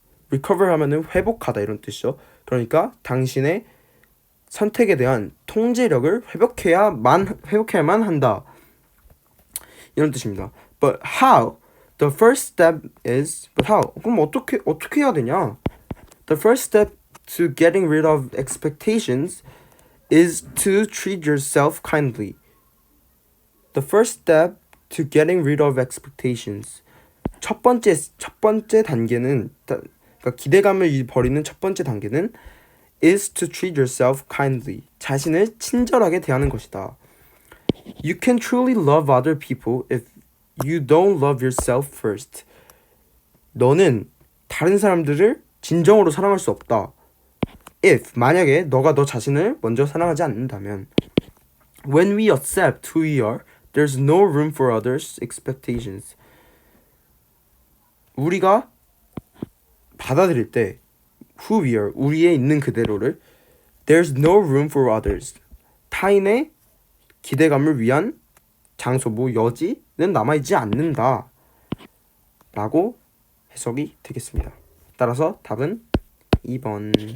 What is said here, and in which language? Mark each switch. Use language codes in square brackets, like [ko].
[ko] recover 하면은 회복하다 이런 뜻이죠. 그러니까 당신의 선택에 대한 통제력을 회복해야만 한다. 이런 뜻입니다. [en] But how? The first step is but how? [ko] 그럼 어떻게 해야 되냐? [en] The first step to getting rid of expectations is to treat yourself kindly. The first step to getting rid of expectations. [ko] 첫 번째 단계는 그러니까 기대감을 버리는 첫 번째 단계는 [en] is to treat yourself kindly. [ko] 자신을 친절하게 대하는 것이다. [en] You can truly love other people if you don't love yourself first. [ko] 너는 다른 사람들을 진정으로 사랑할 수 없다. If 만약에 너가 너 자신을 먼저 사랑하지 않는다면. [en] When we accept who we are, there's no room for others' expectations. [ko] 우리가 받아들일 때 [en] who we are, [ko] 우리의 있는 그대로를 [en] there's no room for others, [ko] 타인의 기대감을 위한 장소, 뭐 여지는 남아있지 않는다 라고 해석이 되겠습니다. 따라서 답은 2번.